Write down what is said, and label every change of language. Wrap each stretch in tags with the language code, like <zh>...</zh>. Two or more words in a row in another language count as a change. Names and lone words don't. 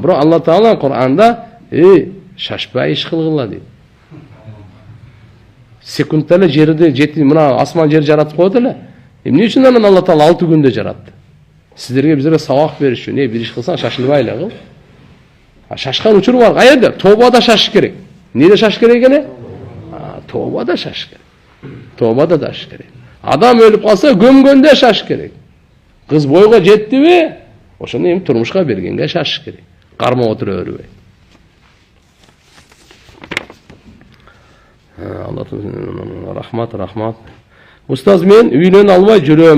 <ky>Бирок Алла Таала Кур'анда, шашпай иш кылгыла дейт. Секундта эле жерди жети, мына асман жер жаратып коет эле. Эмне үчүн анан Алла Таала 6 күндө жаратты? Сиздерге бизге сабак бериш үчүн. Бир иш кылсаң шашылбай эле кыл. Шашкан учуру бар. Каерде? Тообада шашыш керек. Неде шаш керек эне? Тообада шаш керек. Тообада шаш керек. Адам өлүп калса көмгөндө шаш керек. Кыз бойго жеттиби? Ошону эми турмушка бергенге шаш керек. Кармап отура бербей. Рахмат. Устаз, мен үйлөнө албай жүрөм.</ky>